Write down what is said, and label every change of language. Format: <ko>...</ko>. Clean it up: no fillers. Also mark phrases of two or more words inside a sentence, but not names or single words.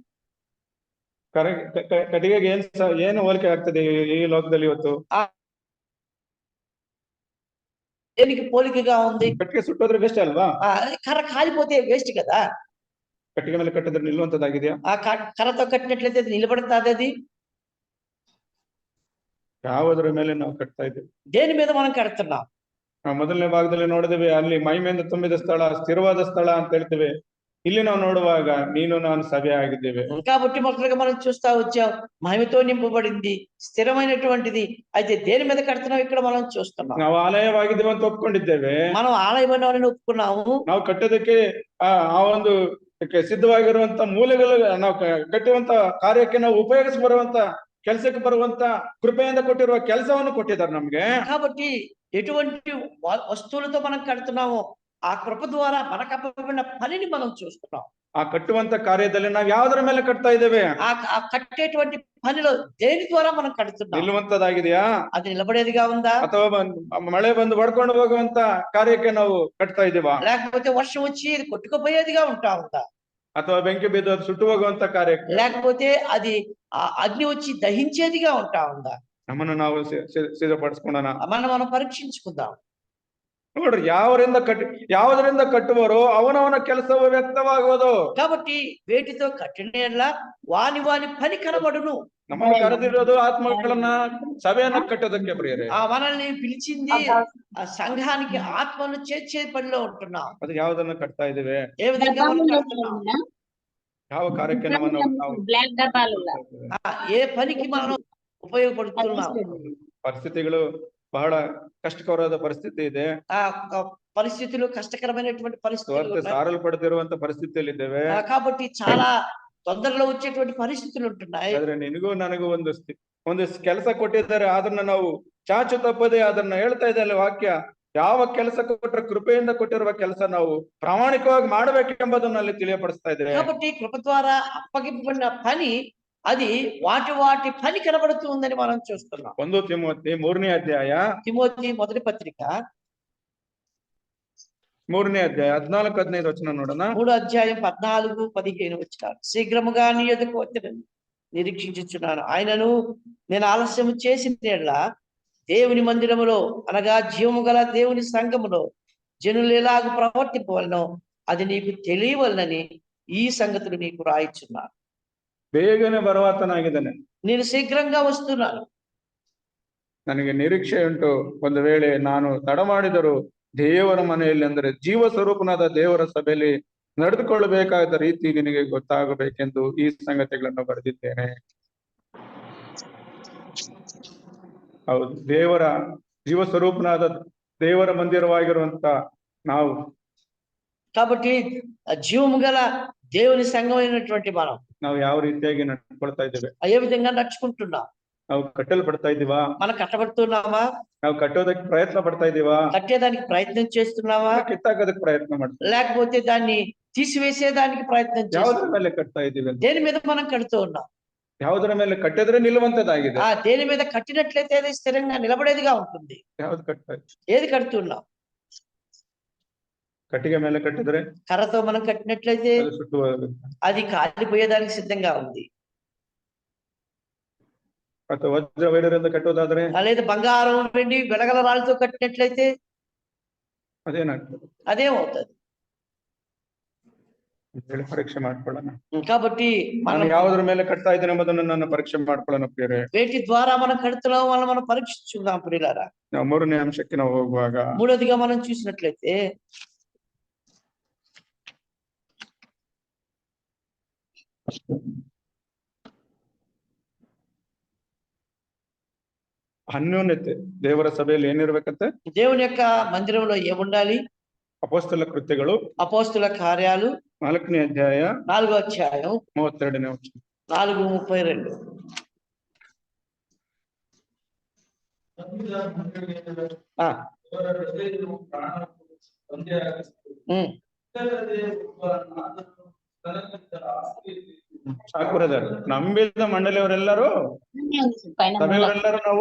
<kn>ಕಟ್ಟಿಗೆಗೆ ಏನು ಹೋಲಿಕೆ ಆಗ್ತದೆ ಈ ಲೋಕದಲ್ಲಿ ಇವತ್ತು?</kn> <te>దేనికి పోలికగా ఉంది?</te> <kn>ಕಟ್ಟಿಗೆ ಸುಟ್ಟೋದ್ರೆ ವೇಸ್ಟ್ ಅಲ್ವಾ?</kn> <te>కర్ర కాలిపోతే వేస్ట్ కదా.</te> <kn>ಕಟ್ಟಿಗೆ ಮೇಲೆ ಕಟ್ಟಿದ್ರೆ ನಿಲ್ಲುವಂತದ್ದಾಗಿದೆಯಾ?</kn> <te>కర్రతో కట్టినట్లయితే నిలబడుతుంది. అది</te> <kn>ಯಾವುದರ ಮೇಲೆ ನಾವು ಕಟ್ತಾ ಇದ್ದೇವೆ?</kn> <te>దేని మీద మనం కడుతున్నాం?</te> <kn>ಮೊದಲನೇ ಭಾಗದಲ್ಲಿ ನೋಡಿದೇವೆ, ಅಲ್ಲಿ ಮಹಿಮೆಯಿಂದ ತುಂಬಿದ ಸ್ಥಳ, ಸ್ಥಿರವಾದ ಸ್ಥಳ ಅಂತ ಹೇಳ್ತೇವೆ. ಇಲ್ಲಿ ನಾವು ನೋಡುವಾಗ ನೀನು ನಾನು ಸಭೆ ಆಗಿದ್ದೇವೆ.</kn> <te>కాబట్టి మొదటగా మనం చూస్తా వచ్చాం, మహిమతో నింపబడింది, స్థిరమైనటువంటిది. అయితే దేని మీద కడుతున్నాం ఇక్కడ మనం చూస్తున్నాం.</te> <kn>ನಾವು ಆಲಯವಾಗಿದ್ದೇವೆ ಅಂತ ಒಪ್ಕೊಂಡಿದ್ದೇವೆ.</kn> <te>మనం ఆలయమని ఒప్పుకున్నాము.</te> <kn>ನಾವು ಕಟ್ಟೋದಕ್ಕೆ ಆ ಒಂದು ಸಿದ್ಧವಾಗಿರುವಂತ ಮೂಲೆಗಳು, ನಾವು ಕಟ್ಟುವಂತ ಕಾರ್ಯಕ್ಕೆ ನಾವು ಉಪಯೋಗಿಸಿ ಬರುವಂತ ಕೆಲಸಕ್ಕೆ ಬರುವಂತ ಕೃಪೆಯಿಂದ ಕೊಟ್ಟಿರುವ ಕೆಲಸವನ್ನು ಕೊಟ್ಟಿದ್ದಾರೆ ನಮ್ಗೆ.</kn> <te>కాబట్టి ఎటువంటి వస్తువులతో మనం కడుతున్నామో ఆ కృప ద్వారా మనకు అప్పబడిన పనిని మనం చూస్తున్నాం.</te> <kn>ಆ ಕಟ್ಟುವಂತ ಕಾರ್ಯದಲ್ಲಿ ನಾವು ಯಾವುದರ ಮೇಲೆ ಕಟ್ತಾ ಇದ್ದೇವೆ?</kn> <te>ఆ కట్టేటువంటి పనిలో దేని ద్వారా మనం కడుతున్నాం?</te> <kn>ನಿಲ್ಲುವಂತದ್ದಾಗಿದೆಯಾ?</kn> <te>అది నిలబడేదిగా ఉందా?</te> <kn>ಅಥವಾ ಮಳೆ ಬಂದು ಹೊಡ್ಕೊಂಡು ಹೋಗುವಂತ ಕಾರ್ಯಕ್ಕೆ ನಾವು ಕಟ್ತಾ ಇದ್ದೀವಾ?</kn> <te>లేకపోతే వర్షం వచ్చి ఇది కొట్టుకుపోయేదిగా ఉంటా ఉందా?</te> <kn>ಅಥವಾ ಬೆಂಕಿ ಬಿದ್ದು ಸುಟ್ಟು ಹೋಗುವಂತ ಕಾರ್ಯಕ್ಕೆ,</kn> <te>లేకపోతే అది అగ్ని వచ్చి దహించేదిగా ఉంటా ఉందా?</te> <kn>ನಮ್ಮನ್ನು ನಾವು ಸಿದ್ಧಪಡಿಸ್ಕೊಳ್ಳೋಣ.</kn> <te>మనం పరీక్షించుకుందాం.</te> <kn>ನೋಡ್ರಿ, ಯಾವುದರಿಂದ ಕಟ್ಟುವರೋ ಅವನವನ ಕೆಲಸವು ವ್ಯಕ್ತವಾಗುವುದು.</kn> <te>కాబట్టి వేటితో కట్టిన వాని వాని పని కనబడును.</te> <kn>ನಮ್ಮನ್ನು ಕರೆದಿರೋದು ಆತ್ಮಗಳನ್ನ, ಸಭೆಯನ್ನ ಕಟ್ಟೋದಕ್ಕೆ ಪ್ರಿಯರೇ.</kn> <te>మనల్ని పిలిచింది ఆ సంఘానికి ఆత్మను చేర్చే పనిలో ఉంటున్నాం.</te> <kn>ಅದು ಯಾವುದನ್ನ ಕಟ್ತಾ ಇದ್ದೇವೆ?</kn> <te>ఏ విధంగా మనం కడుతున్నాం?</te> <kn>ಯಾವ ಕಾರ್ಯಕ್ಕೆ ನಮ್ಮನ್ನು</kn> <te>ఏ పనికి మనం ఉపయోగపడుతున్నాం?</te> <kn>ಪರಿಸ್ಥಿತಿಗಳು ಬಹಳ ಕಷ್ಟಕರವಾದ ಪರಿಸ್ಥಿತಿ ಇದೆ.</kn> <te>పరిస్థితులు కష్టకరమైనటువంటి పరిస్థితులు</te> <kn>ಸಾರಲ್ಪಡುತ್ತಿರುವಂತ ಪರಿಸ್ಥಿತಿಯಲ್ಲಿ ಇದ್ದೇವೆ.</kn> <te>కాబట్టి చాలా తొందరలో వచ్చేటువంటి పరిస్థితులు ఉంటున్నాయి.</te> <kn>ಆದ್ರೆ ನಿನಗೂ ನನಗೂ ಒಂದು ಕೆಲಸ ಕೊಟ್ಟಿದ್ದಾರೆ, ಅದನ್ನ ನಾವು ಚಾಚು ತಪ್ಪದೆ ಅದನ್ನ ಹೇಳ್ತಾ ಇದ್ದಾರೆ ವಾಕ್ಯ. ಯಾವ ಕೆಲಸ ಕೊಟ್ಟರೆ ಕೃಪೆಯಿಂದ ಕೊಟ್ಟಿರುವ ಕೆಲಸ ನಾವು ಪ್ರಾಮಾಣಿಕವಾಗಿ ಮಾಡಬೇಕೆಂಬುದನ್ನು ಅಲ್ಲಿ ತಿಳಿಯಪಡಿಸ್ತಾ ಇದ್ದೇವೆ.</kn> <te>కాబట్టి కృప ద్వారా అప్పగింపబడిన పని అది వాటి పని కనబడుతూ ఉందని మనం చూస్తున్నాం.</te> <kn>1 తిమోతి 3ನೇ ಅಧ್ಯಾಯ,</kn> <te>తిమోతి మొదటి పత్రిక</te> <kn>3ನೇ ಅಧ್ಯಾಯ 14-15 వచనం ನೋಡೋಣ.</kn> <te>3వ అధ్యాయం 14-15 వచనాలు. శీఘ్రముగా నీ యొద్దకు వచ్చెదను నిరీక్షించుచున్నాను, ఆయనను నేను ఆలస్యం చేసిన దేవుని మందిరములో అనగా జీవము గల దేవుని సంఘములో జనులు ఎలాగ ప్రవర్తింపవలనో అది నీకు తెలియవలనని ఈ సంగతులు నీకు రాయిచున్నాను.</te> <kn>ಬೇಗನೆ ಬರುವಾತನಾಗಿದ್ದಾನೆ.</kn> <te>నేను శీఘ్రంగా వస్తున్నాను.</te> <kn>ನನಗೆ ನಿರೀಕ್ಷೆ ಉಂಟು, ಒಂದು ವೇಳೆ ನಾನು ತಡ ಮಾಡಿದರೂ ದೇವರ ಮನೆಯಲ್ಲಿ, ಅಂದರೆ ಜೀವ ಸ್ವರೂಪನಾದ ದೇವರ ಸಭೆಯಲ್ಲಿ ನಡೆದುಕೊಳ್ಳಬೇಕಾದ ರೀತಿ ನಿನಗೆ ಗೊತ್ತಾಗಬೇಕೆಂದು ಈ ಸಂಗತಿಗಳನ್ನು ಬರೆದಿದ್ದೇನೆ. ಹೌದು, ದೇವರ ಜೀವ ಸ್ವರೂಪನಾದ ದೇವರ ಮಂದಿರವಾಗಿರುವಂತ ನಾವು</kn> <te>కాబట్టి జీవము గల దేవుని సంఘమైనటువంటి మనం</te> <kn>ನಾವು ಯಾವ ರೀತಿಯಾಗಿ ನಡ್ಕೊಳ್ತಾ ಇದ್ದೇವೆ?</kn> <te>ఏ విధంగా నడుచుకుంటున్నాం?</te> <kn>ನಾವು ಕಟ್ಟಲ್ಪಡ್ತಾ ಇದ್ದೀವಾ?</kn> <te>మనం కట్టబడుతున్నామా?</te> <kn>ನಾವು ಕಟ್ಟೋದಕ್ಕೆ ಪ್ರಯತ್ನ ಪಡ್ತಾ ಇದ್ದೀವಾ?</kn> <te>కట్టేదానికి ప్రయత్నం చేస్తున్నావా?</te> <kn>ಕಿತ್ತಾಕೋದಕ್ಕೆ ಪ್ರಯತ್ನ ಮಾಡ್ತೀವಿ.</kn> <te>లేకపోతే దాన్ని తీసివేసేదానికి ప్రయత్నం</te> <kn>ಯಾವುದರ</kn> <te>చేస్తున్నావా?</te> <kn>ಮೇಲೆ ಕಟ್ತಾ ಇದ್ದೀವಿ ಅಂತ?</kn> <te>దేని మీద మనం కడుతూ ఉన్నాం?</te> <kn>ಯಾವುದರ ಮೇಲೆ ಕಟ್ಟಿದ್ರೆ ನಿಲ್ಲುವಂತದ್ದಾಗಿದೆ.</kn> <te>దేని మీద కట్టినట్లయితే అది స్థిరంగా నిలబడేదిగా ఉంటుంది.</te> <kn>ಯಾವ್ದು ಕಟ್ತಾ ಇದ್ದೀವಿ?</kn> <te>ఏది కడుతున్నాం?</te> <kn>ಕಟ್ಟಿಗೆ ಮೇಲೆ ಕಟ್ಟಿದ್ರೆ</kn> <te>కర్రతో మనం కట్టినట్లయితే</te> <kn>ಅದು ಸುಟ್ಟು ಹೋಗುತ್ತೆ.</kn> <te>అది కాలిపోయేదానికి సిద్ధంగా ఉంది.</te> <kn>ಅಥವಾ ವಜ್ರ ವೈಡೂರ್ಯದಿಂದ ಕಟ್ಟೋದಾದ್ರೆ</kn> <te>లేదా బంగారం వెండి వెలగల రాళ్ళతో కట్టినట్లయితే</te> <kn>ಅದೇನಾಗ್ತದೆ?</kn> <te>అదేమవుతుంది?</te> <kn>ಹೇಳಿ ಪರೀಕ್ಷೆ ಮಾಡ್ಕೊಳ್ಳೋಣ.</kn> <te>కాబట్టి</te> <kn>ನಾನು</kn> <te>మనం</te> <kn>ಯಾವುದರ ಮೇಲೆ ಕಟ್ತಾ ಇದ್ದೇನೆ ಎಂಬುದನ್ನು ನನ್ನ ಪರೀಕ್ಷೆ ಮಾಡ್ಕೊಳ್ಳೋಣ ಪ್ರಿಯರೇ.</kn> <te>వేటి ద్వారా మనం కడుతున్నాం వాళ్ళని మనం పరీక్షించుకుందాం ప్రియులారా.</te> <kn>ನಾವು ಮೂರನೇ ಅಂಶಕ್ಕೆ ನಾವು ಹೋಗುವಾಗ</kn> <te>మూడోదిగా మనం చూసినట్లయితే</te> <kn>ಅನ್ಯೋನ್ಯತೆ ದೇವರ ಸಭೆಯಲ್ಲಿ ಏನಿರ್ಬೇಕಂತೆ?</kn> <te>దేవుని యొక్క మందిరంలో ఏముండాలి?</te> <kn>ಅಪೊಸ್ತಲ ಕೃತ್ಯಗಳು</kn> <te>అపోస్తుల కార్యాలు</te> <kn>4ನೇ ಅಧ್ಯಾಯ</kn> <te>4వ అధ్యాయం</te> <kn>32ನೇ ವಚನ.</kn> <te>4:32. ఆ.</te> <kn>ಸಾಕು ಬ್ರದರ್, ನಂಬಿದ ಮಂಡಳಿಯವರೆಲ್ಲರೂ ಸಭೆಯವರೆಲ್ಲರೂ ನಾವು</kn>